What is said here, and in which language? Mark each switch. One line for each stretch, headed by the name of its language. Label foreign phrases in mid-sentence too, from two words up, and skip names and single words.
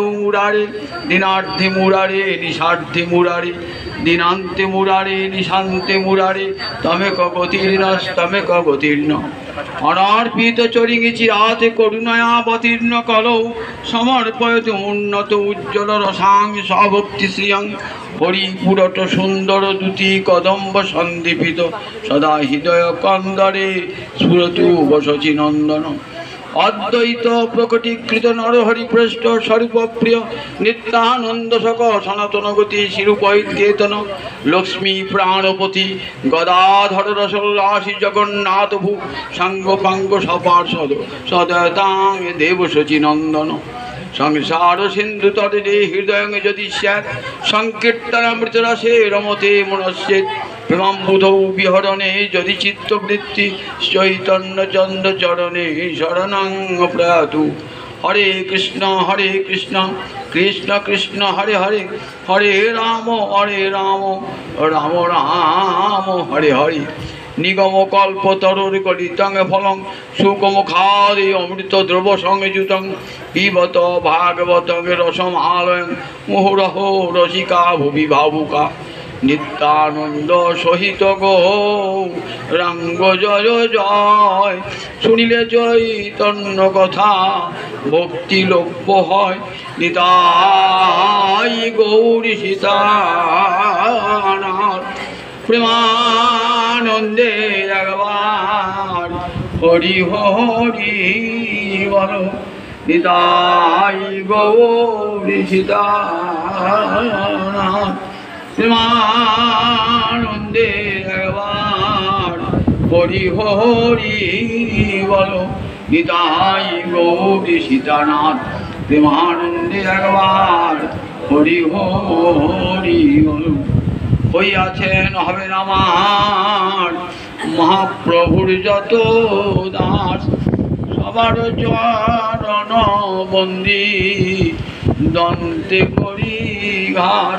Sanskrit: मुरारे दिनार्थे मुरारे निषार्थे मुरारे दिनान्ते मुरारे निशान्ते मुरारे तमेक गतिर्नस्तमेक गतिर्न अनार्पित चरिङि चिराते करुणयावतीर्ण कलौ समर्पयतु उन्नत उज्ज्वल रसां सभक्तिश्रियं हरिपुरट सुंदर दूती कदम्ब सन्दीपित सदा हृदय कंदरे स्फुरतु वसचि नंदन अद्वैत प्रकटीकृत नरहरिपृष्ठ स्वरूप प्रिय नित्यानंद सक सनातन गति शिरूपैकेतन लक्ष्मी प्राणपति गदाधर रसराशि जगन्नाथ भू सांग पांग सपार्षद सदतां देवशचि नंदन संसार सिंधु तटे हृदय यदि स्यात् संकीर्तनामृतरसे रमते मनस्येत् प्रेमाम्बुधौ विहरणे यदि चित्तवृत्ति चैतन्य चंद चरणे शरणं प्रयातु हरे कृष्ण कृष्ण कृष्ण हरे हरे हरे राम राम राम हरे हरे निगम कल्पतरुर कलितं फलं सुकमुखादि अमृत द्रव संयुतं पिबत भागवतं रसमालयं मुहुरहो रसिका भुवि भावुका नित्यानंद सहित
Bangla: গৌরাঙ্গ জয় জয় শুনিলে চৈতন্য কথা ভক্তি লভ্য হয় নিতাই গৌরী সীতানাথ প্রেমানন্দে ভগবান হরি হরি বোল নিতাই গৌরী সীতানাথ প্রেমানন্দে ভগবান হরি হরি বোল নিতাই গৌরী সীতানাথ প্রেমানন্দে একবার হরি হরি বল। হইয়াছেন হবেন আমার মহাপ্রভুর যত দাস, সবার চরণ বন্দি দন্তে করি ঘাস।